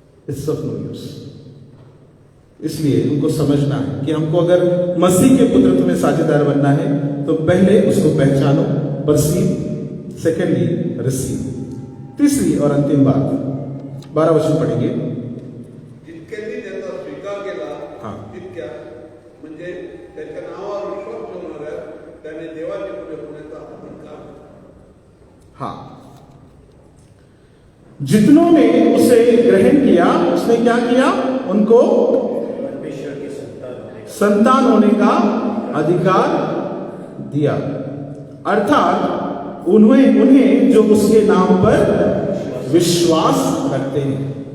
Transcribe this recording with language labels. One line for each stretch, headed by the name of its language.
English: It's of no use.
Hindi: इसलिए उनको समझना है कि हमको अगर मसीह के पुत्रत्व में साझेदार बनना है तो पहले उसको पहचानो,
English: Perceive, secondly receive.
Hindi: तीसरी और अंतिम बात 12 वचन पढ़ेंगे।
Marathi: जितक्यांनी त्याचा स्वीकार केला तितक्या म्हणजे त्याच्या नावावर विश्वास ठेवणाऱ्या त्याने देवाचे पुढे होण्याचा अधिकार।
Hindi: हाँ, जितनों ने उसे ग्रहण किया उसने क्या किया? उनको संतान होने का अधिकार दिया। अर्थात उन्हें जो उसके नाम पर विश्वास करते हैं।